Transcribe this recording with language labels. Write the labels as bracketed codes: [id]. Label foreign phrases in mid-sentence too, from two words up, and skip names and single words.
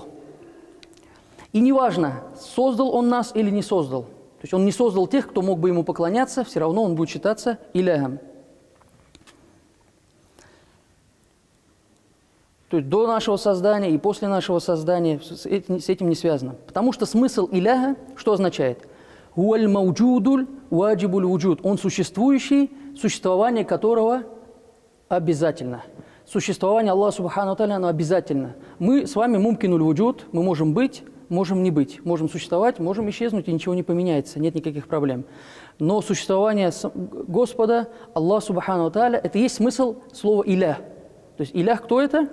[ru] И неважно, создал Он нас или не создал. То есть Он не создал тех, кто мог бы Ему поклоняться, все равно Он будет считаться иляхом. То есть до нашего создания и после нашего создания с этим не связано. Потому что смысл иляха что означает? [ar] «هو الموجود الواجب الوجود». [ru] Он существующий, существование которого обязательно. Существование Аллаха [ar] سبحانه وتعالى, [ru] оно обязательно. Мы с вами [ar] ممكن الوجود, [ru] мы можем быть, можем не быть, можем существовать, можем исчезнуть, и ничего не поменяется, нет никаких проблем. Но существование Господа, [ar] الله سبحانه وتعالى, [ru] это есть смысл слова «илях». То есть илях кто это?